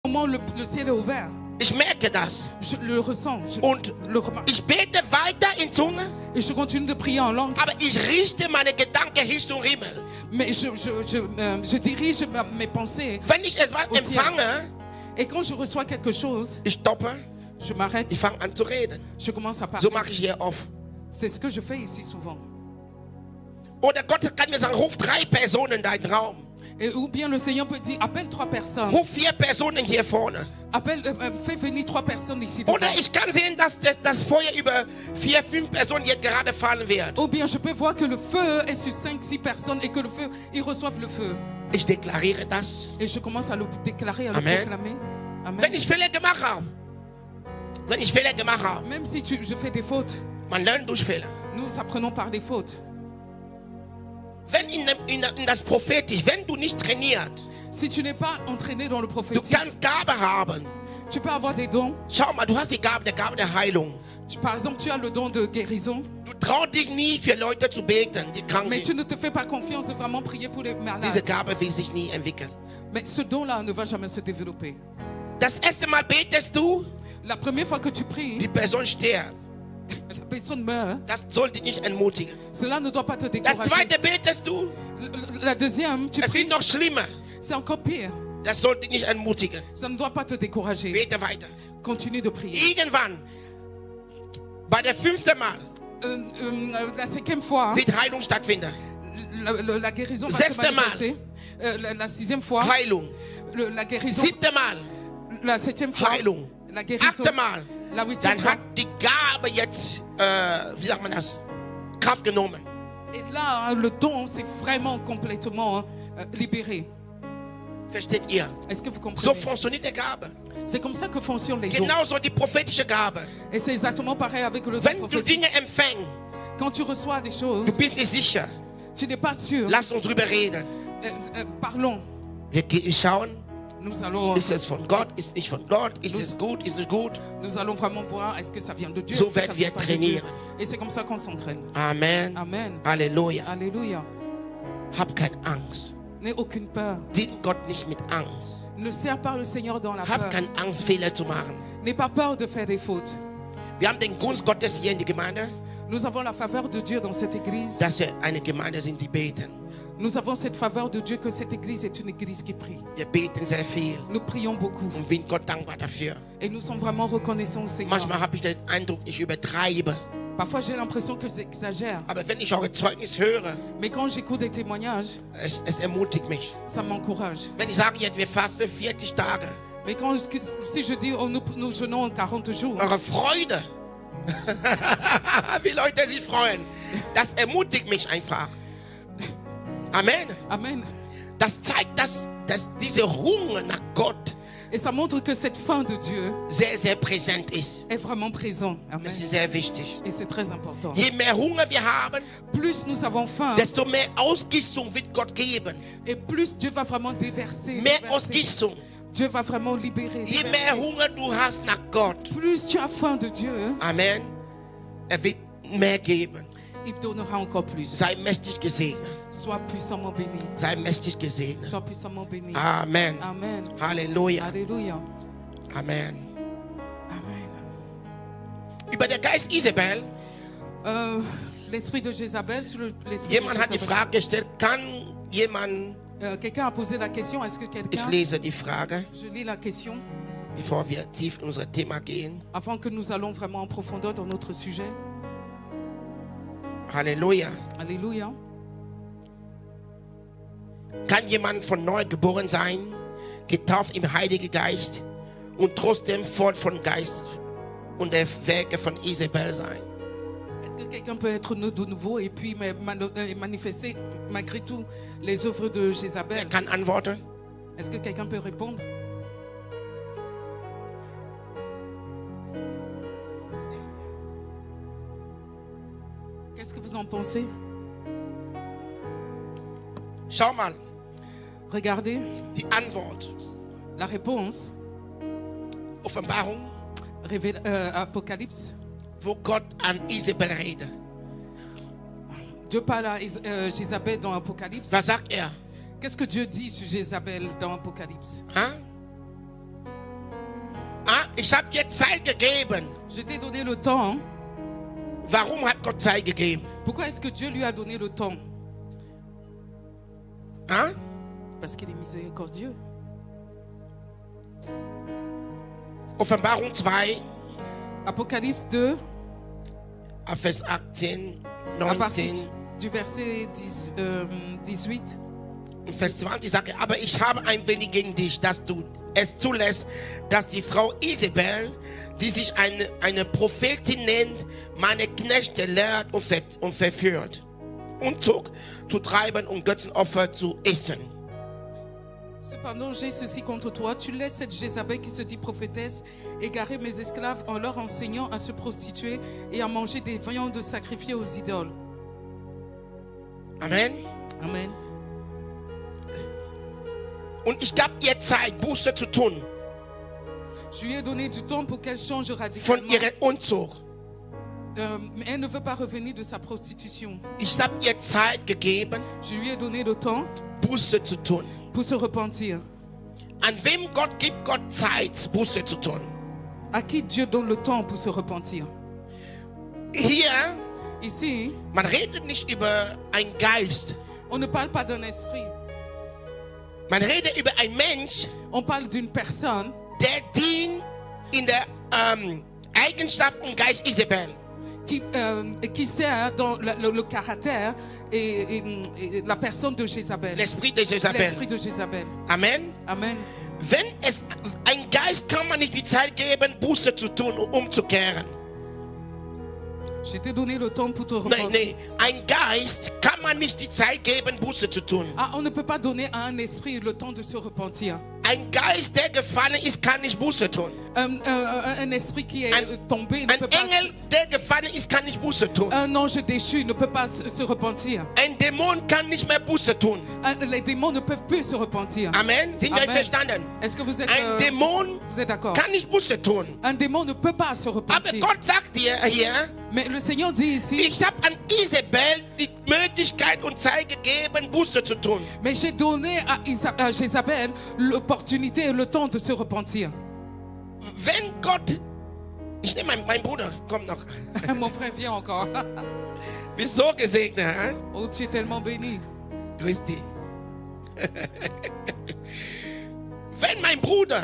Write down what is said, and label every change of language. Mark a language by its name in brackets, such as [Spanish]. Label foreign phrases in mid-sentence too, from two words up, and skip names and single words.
[French] le ciel est ouvert. [German] Ich merke das. [French] Je le ressens. Je [German] Und [French] le remarque. [German] ich bete weiter in Zunge, [French] Et je continue de prier en langue. [German] aber ich richte meine Gedanken Richtung Himmel. [French] Mais je dirige mes pensées. [German] Wenn ich etwas [French] Au ciel. [German] empfange, [French] Et quand je reçois quelque chose, [German] ich stoppe, [French] je m'arrête. [German] ich fange an zu reden. [French] Je commence à parler. [German] So mache ich hier oft. [French] C'est ce que je fais ici souvent. [German] Oder Gott kann mir sagen, ruf 3 Personen in deinen Raum. [French] Et, ou bien le Seigneur peut dire, appelle 3 personnes. [German] Ruf 4 Personen hier vorne. [French] Fais venir 3 personnes ici devant. [German] Oder ich kann sehen, dass das Feuer über 4, 5 Personen jetzt gerade fallen wird. [French] Ou bien je peux voir que le feu est sur 5, 6 personnes et que le feu, ils reçoivent le feu. [German] Ich deklariere das. [French] Et je commence à le déclarer, à le [German] Amen. [French] proclamer. Amen. [German] Wenn ich Fehler gemacht habe, [French] Même si je fais des fautes, [German] man lernt durch Fehler. [French] nous apprenons par des fautes. [German] Wenn in das Prophetisch, wenn du nicht trainiert, [French] Si tu n'es pas entraîné dans le [German] du [French] prophétique, [German] kannst Gabe haben. [French] tu peux avoir des dons. [German] Schau mal, du hast die Gabe der Heilung. [French] Par exemple, tu as le don de guérison, [German] Du traust dich nie für Leute zu beten, die krank [French] mais tu [German] sind. [French] ne te fais pas confiance de vraiment prier pour les [German] Diese [French] malades. [German] Gabe will sich nie entwickeln. [French] Mais ce don-là ne va jamais se développer. [German] Das erste Mal betest du, [French] La première fois que tu pries, [German] die Person stirbt. [French] la personne meurt. [German] Das sollte dich nicht entmutigen. [French] Cela ne doit pas te [German] Das [French] décourager. [German] zweite betest du, [French] La deuxième, tu [German] es [French] pries, [German] wird noch schlimmer. [French] c'est encore pire. [German] Das sollte dich nicht entmutigen. [French] Ça ne doit pas te décourager. [German] Bete weiter. [French] Continue de prier. [German] Irgendwann, bei der 5. Mal, [French] La 5e fois, [German] wird Heilung stattfinden. [French] la guérison va [German] Sechste [French] se manifester. La 6e fois, [German] Heilung. [French] la guérison. [German] 7. Mal, [French] La 7e fois, [German] Heilung. [French] la guérison. [German] 8. Mal, [French] La 8e [German] dann [French] fois. [German] hat die Gabe jetzt, wie sagt man das, Kraft genommen. [French] Et là, hein, le don, c'est vraiment complètement libéré. [German] Versteht ihr? [French] Est-ce que vous [German] So [French] comprenez? [German] funktioniert die Gabe. [French] C'est comme ça que fonctionnent les dons. [German] Genauso die prophetische Gabe. [French] Et c'est exactement pareil avec le don [German] Wenn du [French] prophétique. [German] Dinge empfängst, [French] Quand tu reçois des choses, [German] du bist nicht sicher, [French] tu n'es pas sûr. [German] lass uns drüber reden. [French] Parlons. [German] Wir schauen, [French] Nous allons, [German] ist es von Gott, ist nicht von Gott, ist es gut, ist nicht gut. [French] nous allons vraiment voir est-ce que ça vient de Dieu, [German] So [French] est-ce que ça [German] werden [French] vient [German] wir [French] pas de Dieu. [German] trainieren. [French] Et c'est comme ça qu'on s'entraîne. [German] Amen. [French] Amen. [German] Halleluja. [French] Alléluia. [German] Hab keine Angst. [French] N'aie aucune peur. [German] Dien Gott nicht mit Angst. [French] Ne sers pas le Seigneur dans la [German] Hab [French] peur. [German] keine Angst, Fehler zu machen. [French] N'aie pas peur de faire des fautes. [German] Wir haben den Gunst Gottes hier in der Gemeinde, [French] Nous avons la faveur de Dieu dans cette église. [German] dass wir eine Gemeinde sind, die beten. [French] Nous avons cette faveur de Dieu que cette église est une église qui prie. [German] Wir beten sehr viel [French] Nous prions beaucoup. [German] und bin Gott dankbar dafür. [French] Et nous sommes vraiment reconnaissants au Seigneur. [German] Manchmal habe ich den Eindruck, ich übertreibe. [French] Parfois, j'ai l'impression que j'exagère. [German] Aber wenn ich eure Zeugnis höre, [French] Mais quand j'écoute des témoignages, [German] es ermutigt mich. [French] ça m'encourage. [German] Wenn ich sage, jetzt wir fasten 40 Tage, [French] Mais si je dis, oh, nous jeûnons 40 jours, [German] eure Freude, wie Leute sich freuen, das ermutigt mich einfach. Amen. [French] Amen. [German] Das zeigt, dass dieser Hunger nach Gott [French] Et ça montre que cette faim de Dieu [German] sehr, sehr präsent ist. [French] est vraiment présente. Amen. [German] Das ist sehr wichtig. [French] Et c'est très important. [German] Je mehr Hunger wir haben, [French] Plus nous avons faim, [German] desto mehr Ausgießung wird Gott geben. [French] et plus Dieu va vraiment déverser. [German] Mehr [French] déverser. [German] Ausgießung. [French] Dieu va vraiment libérer. [German] Je [French] déverser. [German] mehr Hunger du hast nach Gott, [French] Plus tu as faim de Dieu, [German] Amen, wird mehr geben. [French] il donnera encore plus. [German] Sei mächtig gesegnet. [French] Sois puissamment béni. [German] Sei mächtig gesegnet. [French] Sois puissamment béni. [German] Amen. [French] Amen. [German] Halleluja. [French] Alléluia. [German] Amen. [French] Amen. [German] Über der Geist Isabel, [French] L'esprit de Jézabel, sur l'esprit [German] jemand [French] de [German] hat die [French] Jézabel. [German] Frage gestellt, kann jemand, [French] Quelqu'un a posé la question, est-ce que [German] ich [French] quelqu'un... [German] lese die Frage, [French] Je lis la question, [German] bevor wir tief in unser Thema gehen. [French] avant que nous allons vraiment en profondeur dans notre sujet. [German] Halleluja. [French] Alléluia. [German] Kann jemand von neu geboren sein, getauft im Heiligen Geist und trotzdem voll von Geist und der Werke von Isabel sein? [French] Est-ce que quelqu'un peut être né de nouveau et puis manifester malgré tout les œuvres de Jézabel? [German] Wer kann antworten? [French] Est-ce que quelqu'un peut répondre? Qu'est-ce que vous en pensez? [German] Schau mal, [French] Regardez [German] die Antwort. [French] la réponse, [German] Offenbarung, [French] Apocalypse. [German] wo Gott an Isabel redet. [French] Dieu parle à Jézabel dans Apocalypse. [German] Was sagt er? [French] Qu'est-ce que Dieu dit sur Jézabel dans Apocalypse? [German] Ha? ich hab dir Zeit gegeben. [French] Je t'ai donné le temps. [German] Warum hat Gott Zeit gegeben? [French] Pourquoi est-ce que Dieu lui a donné le temps? Hein? Parce qu'il est miséricordieux. [German] Offenbarung 2, [French] Apocalypse 2, [German] Vers 18, [French] à partir [German] 19 [French] du verset 18. [German] und Vers 20 sagt er, aber ich habe ein wenig gegen dich, dass du es zulässt, dass die Frau Isabel, die sich eine Prophetin nennt, meine Knechte lehrt und verführt, Unzucht zu treiben und Götzenopfer zu essen. [French] Cependant, j'ai ceci contre toi. Tu laisses cette Jézabel qui se dit prophétesse égarer mes esclaves en leur enseignant à se prostituer et à manger des viandes sacrifiées aux idoles. [German] Amen. [French] Amen. [German] Und ich gab ihr Zeit, Buße zu tun [French] Je lui ai donné du temps pour qu'elle change [German] von [French] radicalement. [German] ihrer Unzucht. [French] Mais elle ne veut pas revenir de sa prostitution. [German] Ich habe ihr Zeit gegeben, [French] Je lui ai donné le temps [German] Buße zu tun. [French] pour se repentir. [German] An wem Gott gibt Gott Zeit, Buße zu tun? [French] À qui Dieu donne le temps pour se repentir? [German] Hier, [French] Ici, [German] man redet nicht über einen Geist. [French] on ne parle pas d'un esprit. [German] Man redet über einen Mensch, [French] On parle d'une personne [German] der dient in der Eigenschaft und Geist Isabel. [French] qui sert dans le caractère et la personne de Jézabel. L'esprit de Jezabel. L'esprit de Jézabel. [German] Amen. [French] Amen. [German] Wenn es ein Geist kann man nicht die Zeit geben, Buße zu tun und umzukehren. [French] Je t'ai donné le temps pour te [German] Nein, [French] repentir. [German] nein, ein Geist kann man nicht die Zeit geben, Buße zu tun. [French] Ah, on ne peut pas donner à un esprit le temps de se repentir. [German] Ein Geist, der gefallen ist, kann nicht Buße tun. [French] Un esprit qui est tombé ne [German] Ein [French] peut pas. [German] Engel, der gefallen ist, kann nicht Buße tun. [French] Un ange déchu ne peut pas se repentir. [German] Ein Dämon kann nicht mehr Buße tun. [French] Les démons ne peuvent plus se repentir. [German] Amen. Sind wir [French] Amen. [German] verstanden? [French] Est-ce que vous êtes, [German] Ein Dämon [French] vous êtes d'accord? [German] kann nicht Buße tun. [French] Un démon ne peut pas se [German] Aber [French] repentir. [German] Gott sagt dir hier, [French] Mais le Seigneur dit ici, [German] ich habe an Isabel die Möglichkeit und Zeit gegeben, Buße zu tun. [French] mais j'ai donné à Jézabel l'opportunité et le temps de se repentir. [German] Wenn Gott, ich nehme mein Bruder, komm noch. [French] Mon frère vient encore. [German] Bist so gesegnet, [French] hein? Oh, tu es tellement béni. [German] Grüß dich. Wenn mein Bruder